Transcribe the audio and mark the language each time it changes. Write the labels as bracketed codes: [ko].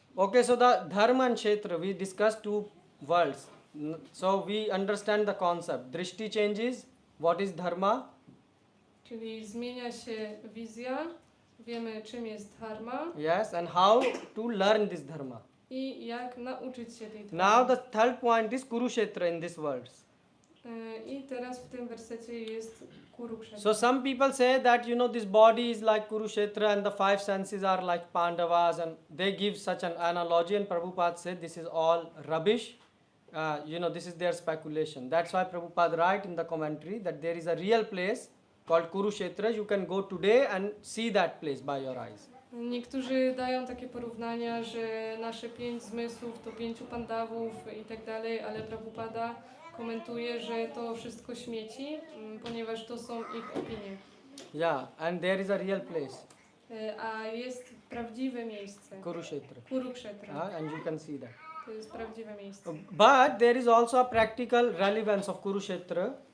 [en] Okay, so the dharma and kshetra, we discussed two words. So we understand the concept. Drishti changes. What is dharma? [pl] Czyli zmienia się wizja, wiemy czym jest dharma [en] Yes, and how to learn this dharma. [pl] i jak nauczyć się tej [en] Now [pl] dharmy. [en] the third point is Kurukshetra in this verse. [pl] I teraz w tym wersecie jest Kurukshetra. [en] So some people say that this body is like Kurukshetra and the five senses are like Pandavas, and they give such an analogy, and Prabhupada said this is all rubbish. This is their speculation. That's why Prabhupada write in the commentary that there is a real place called Kurukshetra. You can go today and see that place by your eyes. [pl] Niektórzy dają takie porównania, że nasze 5 zmysłów to 5 pandawów i tak dalej, ale Prabhupada komentuje, że to wszystko śmieci, ponieważ to są ich opinie. [en] Yeah, and there is a real place, [pl] A jest prawdziwe miejsce. [en] Kurukshetra. [pl] Kurukshetra. [en] And you can see that. [pl] To jest prawdziwe miejsce. [en] But there is also a practical relevance of Kurukshetra.